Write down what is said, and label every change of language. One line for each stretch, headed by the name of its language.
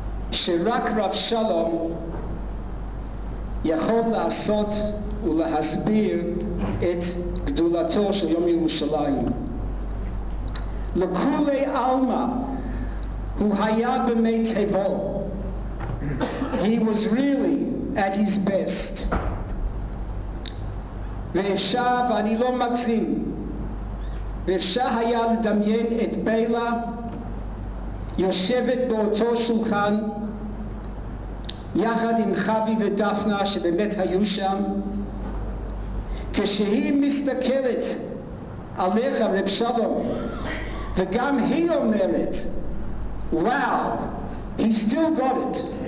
Hebrew: שרק רב שלום יכול לעשות ולהסביר את גדולתו של יום ירושלים. לכולי עלמא הוא היה במיטבו.
English: He was really at his best.
Hebrew: ואפשר, ואני לא מגזים, ואפשר היה לדמיין את ביילה יושבת באותו שולחן יחד עם חבי ודפנה שבאמת היו שם, כשהיא מסתכלת עליך רב שלום וגם היא אומרת
English: wow, he still got it.